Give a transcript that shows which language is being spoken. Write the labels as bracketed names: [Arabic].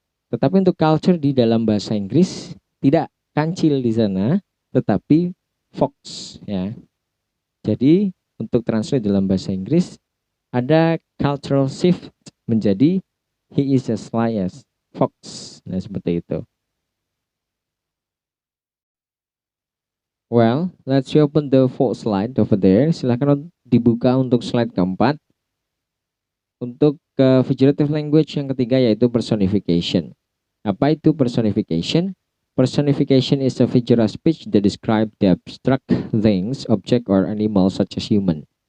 [Indonesian] Tetapi untuk culture di dalam bahasa Inggris tidak kancil di sana, tetapi fox ya. Jadi untuk translate dalam bahasa Inggris ada cultural shift menjadi [English] he is as sly as fox. [Indonesian] Nah, seperti itu. [English] Well, let's open the fourth slide over there. [Indonesian] Silakan dibuka untuk slide keempat. Untuk figurative language yang ketiga yaitu personification. Apa itu personification? [English] Personification is a figure of speech that describe the abstract things, object, or animal such as human.